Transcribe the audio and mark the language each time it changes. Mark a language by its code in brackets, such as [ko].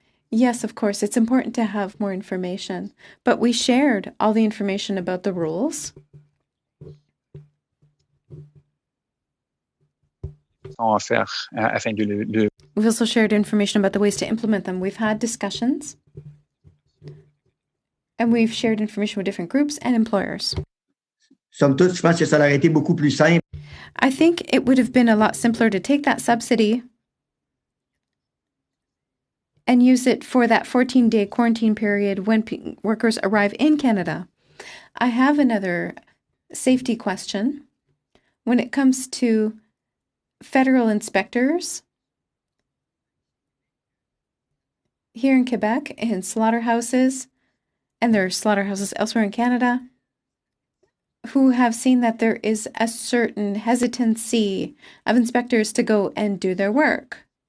[en] Yes, of course, it's important to have more information, but we shared all the information about the rules [fr] à faire afin de le... [en] We've also shared information about the ways to implement them. We've had discussions, and we've shared information with different groups and employers. [fr] Somme toute, je pense que ça aurait été beaucoup plus simple. [en] I think it would have been a lot simpler to take that subsidy and use it for that 14-day quarantine period when workers arrive in Canada. I have another safety question. When it comes to federal inspectors here in Quebec, in slaughterhouses, and there are slaughterhouses elsewhere in Canada, who have seen that there is a certain hesitancy of inspectors to go and do their work.